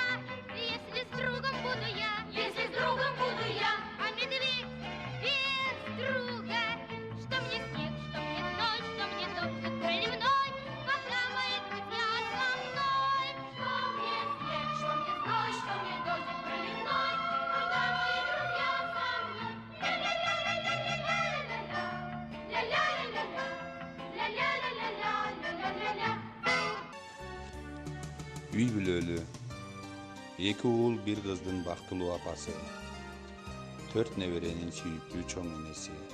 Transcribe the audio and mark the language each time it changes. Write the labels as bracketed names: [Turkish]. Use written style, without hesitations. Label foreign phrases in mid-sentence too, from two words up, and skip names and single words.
[Russian] Если с другом буду я, а медведь без друга. Что мне снег, что мне ночь, что мне дождик проливной, когда мои друзья со мной. Что мне снег, что мне ночь, что мне дождик проливной, когда мои друзья со мной. [Kyrgyz] Үй бүлөлүү, 2 уул, 1 кыздын бактылуу апасы, 4 неберенин сүйүктүү чоң энеси.